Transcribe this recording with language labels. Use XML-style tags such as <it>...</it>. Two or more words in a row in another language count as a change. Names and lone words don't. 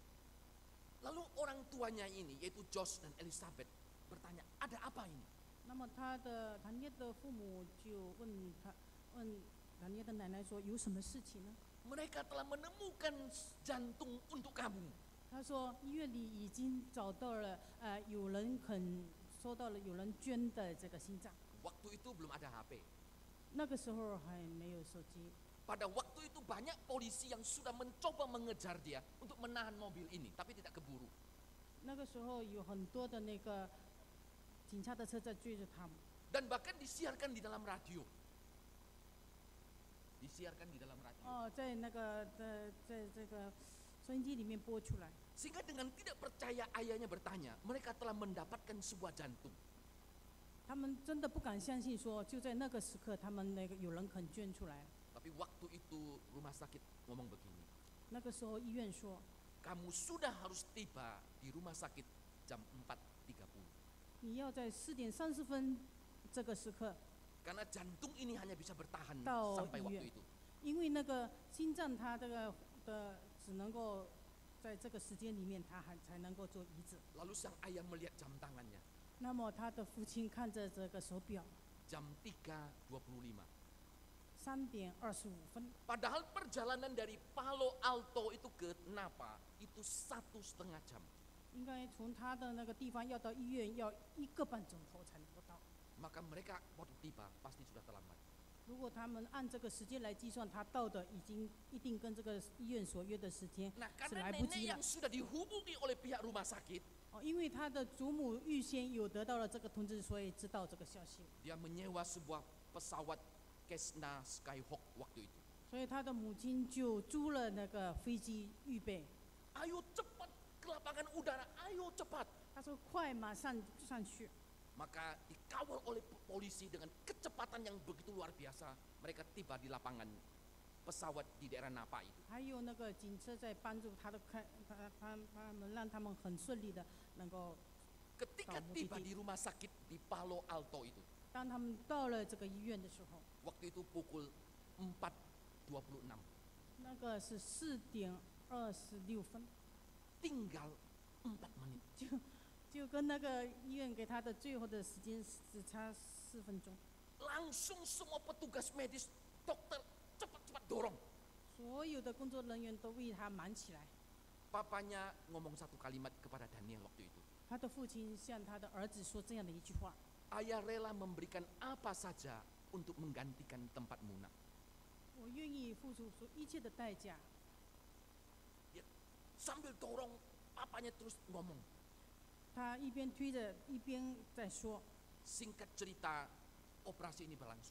<id>Lalu orang tuanya ini, yaitu Josh dan Elizabeth, bertanya, ada apa ini?</id> <zh>那么谭聂的父母就问谭聂的奶奶说：“有什么事情呢</zh> <id>Mereka telah menemukan jantung untuk kamu.？”</id> <zh>他说：“医院里已经找到了，有人收到了有人捐的这个心脏。</zh> <id>Waktu itu belum ada HP.</id> <zh>那个时候还没有手机。</zh> <id>Pada waktu itu banyak polisi yang sudah mencoba mengejar dia untuk menahan mobil ini, tapi tidak keburu.</id> <zh>那个时候有很多的那个警察的车在追着他们，</zh> <id>Dan bahkan disiarkan di dalam radio. Disiarkan di dalam radio.</id> <zh>在那个在这个收音机里面播出来。</zh> <id>Sehingga dengan tidak percaya ayahnya bertanya, mereka telah mendapatkan sebuah jantung.</id> <zh>他们真的不敢相信说，就在那个时刻，他们那个有人肯捐出来。</zh> <id>Tapi waktu itu rumah sakit ngomong begini,</id> <zh>那个时候医院说，</zh> <id>kamu sudah harus tiba di rumah sakit jam 4.30.</id> <zh>你要在4:30这个时刻，</zh> <id>Karena jantung ini hanya bisa bertahan Tahu, sampai iya. waktu itu.</id> <zh>因为那个心脏它这个只能够在这个时间里面，它才能够做移植。</zh> <id>Lalu sang ayah melihat jam tangannya,</id> <zh>那么他的父亲看着这个手表，</zh> <id>jam 3.25.</id> <zh>3:25。</zh> <id>Padahal perjalanan dari Palo Alto itu ke Napa itu 1,5 jam.</id> <zh>应该从他的那个地方要到医院要1个半钟头才能够到。</zh> <id>Maka mereka waktu tiba pasti sudah terlambat.</id> <zh>如果他们按这个时间来计算，他到的已经一定跟这个医院所约的时间</zh> <id>Nah,</id> <zh>是</zh> <id>karena</id> <zh>来不</zh> <id>nenek</id> <zh>及了</zh> <id>yang。sudah dihubungi oleh pihak rumah sakit,</id> <zh>因为他的祖母预先有得到了这个通知，所以知道这个消息，</zh> <id>dia menyewa sebuah pesawat Cessna Skyhawk waktu itu.</id> <zh>所以他的母亲就租了那个飞机预备。</zh> <id>Ayo cepat ke lapangan udara, ayo cepat.</id> <zh>他说快，马上上去。</zh> <id>Maka dikawal oleh polisi dengan kecepatan yang begitu luar biasa. Mereka tiba di lapangan pesawat di daerah Napa itu.</id> <zh>还有那个警车在帮助他们，让他们很顺利的能够。</zh> <id>Ketika tiba di rumah sakit di Palo Alto itu,</id> <zh>当他们到了这个医院的时候，</zh> <id>waktu itu pukul 4.26,</id> <zh>那个是4:26，</zh> <id>tinggal 4 menit.</id> <zh>就跟那个医院给他的最后的时间只差4分钟。</zh> <id>Langsung semua petugas medis, dokter cepat-cepat dorong.</id> <zh>所有的工作人员都为他忙起来。</zh> <id>Papanya ngomong satu kalimat kepada Daniel waktu itu.</id> <zh>他的父亲向他的儿子说这样的一句话：</zh> <id>Ayah rela memberikan apa saja untuk menggantikan tempat Muna.</id> <zh>我愿意付出一切的代价。</zh> <id>Sambil dorong, papanya terus ngomong.</id> <zh>他一边推着，一边在说。</zh> <id>Singkat cerita, operasi ini berlangsung.</id>